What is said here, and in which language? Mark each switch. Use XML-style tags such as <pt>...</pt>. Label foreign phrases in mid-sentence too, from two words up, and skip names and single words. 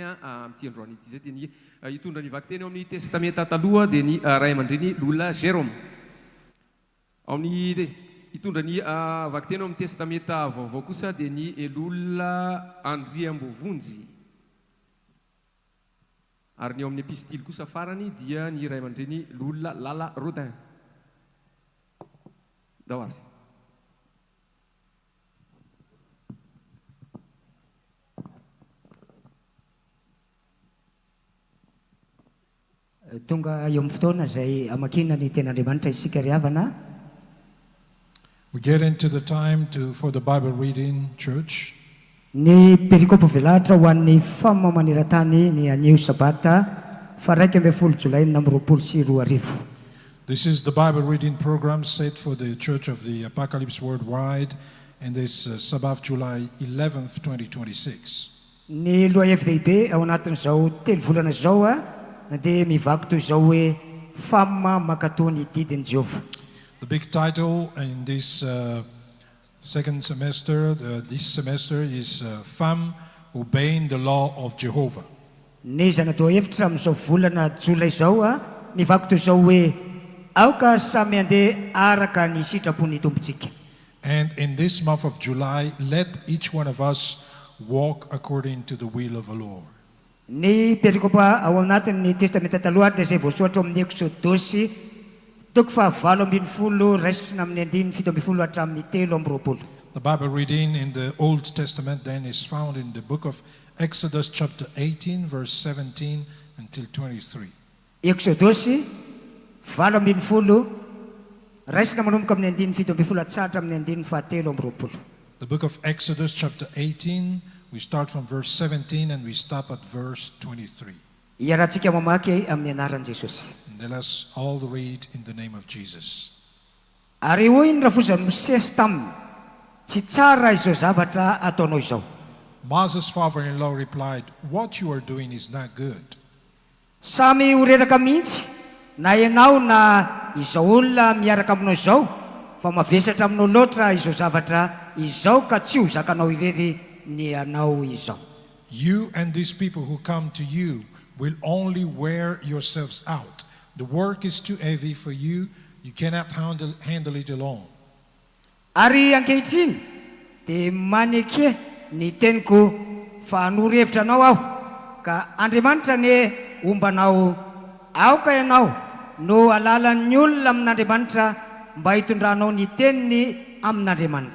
<mg>amin'ity androany ity izay dia ny hitondra ny vaky-teny ao amin'ny testamenta taloha dia ny ray aman-dreny l'olona Jérôme ao amin'ny hitondra ny vaky-teny ao amin'ny testamenta vaovao kosa dia ny l'olona Andriambovonjy ary ny ao amin'ny epistily kosa farany dia ny ray aman-dreny l'olona Lala Rodin dawary tonga eo amin'ny fotoana izay amakina ny ten'Andriamanitra isika ry havana.</mg> <en>We get into the time for the Bible reading, church.</en> <mg>Ny perikopy velatra ho an'ny F.A.M maneran-tany ny anio Sabata fa 12 Jolay 2024.</mg> <en>This is the Bible reading program set for the Church of the Apocalypse worldwide and this Sabbath, July 11th, 2026.</en> <mg>Ny lohahevy ao anatin'izao 3 volana izao dia mivaky toy izao hoe F.A.M makatony didin'i Jehovah.</mg> <en>The big title in this second semester, this semester is F.A.M obeying the law of Jehovah.</en> <mg>Ny zanatao hevitra amin'izao volana Jolay izao mivaky toy izao hoe aoka samy andeha araka ny sitrapony tompontsika.</mg> <en>And in this month of July, let each one of us walk according to the will of the Lord.</en> <mg>Ny perikopa ao anatin'ny testamenta taloha dia izay voasoratra amin'ny Exodosy toko 7:20 raisina amin'ny 7:20 hatramin'ny 3:20.</mg> <en>The Bible reading in the Old Testament then is found in the book of Exodus chapter 18 verse 17 until 23.</en> <mg>Exodosy 7:20 raisina manomboka amin'ny 7:20 hatratra amin'ny 3:20.</mg> <en>The book of Exodus chapter 18, we start from verse 17 and we stop at verse 23.</en> <mg>Iarahantsika mamaky amin'ny anaran'i Jesosy.</mg> <en>And let us all read in the name of Jesus.</en> <mg>Ary hoy ny rafozan'ny Mosesy taminy, tsy tsara izao zavatra ataonao izao.</mg> <en>Moses' father-in-law replied, "What you are doing is not good."</en> <mg>Samy horeraka mihitsy na ianao na izao olona miaraka aminao izao fa mavesatra aminao loatra izao zavatra izao ka tsy ho zakanao irery ny anao izao.</mg> <en>You and these people who come to you will only wear yourselves out. The work is too heavy for you. You cannot handle it alone.</en> <mg>Ary ankehitriny dia maneky ny teniko fa hanoro-hevitra anao aho ka Andriamanitra ny ombanao aoka ianao no alalan'ny olona amin'Andriamanitra mba hitondranao ny teniny amin'Andriamanitra.</mg>